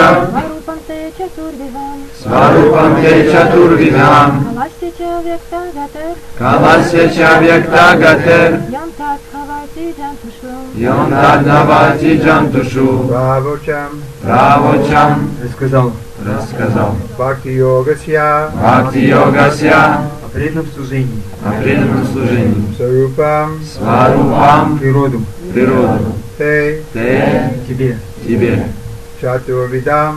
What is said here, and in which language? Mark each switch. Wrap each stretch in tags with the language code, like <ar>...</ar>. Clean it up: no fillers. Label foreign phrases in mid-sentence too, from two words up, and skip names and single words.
<sa>स्वरूपं ते चतुर्विधम्. स्वरूपं ते चतुर्विधम्. कालस्य चाव्यक्त गतिर्. कालस्य चाव्यक्त गतिर्. योन्तर् दवति जन्तुषु. योन्तर् दवति जन्तुषु. Pravocham Pravacham</sa> <ru>Рассказал</ru> <sa>भक्ति योगस्य. भक्ति योगस्य.</sa> <ru>о преданном служении, О преданном служении.</ru> <sa>Sarupam Сварупам</sa> <ru>природу, природу.</ru> <sa>te</sa> <ru>Те тебе.</ru> <sa>chaturvidam.</sa>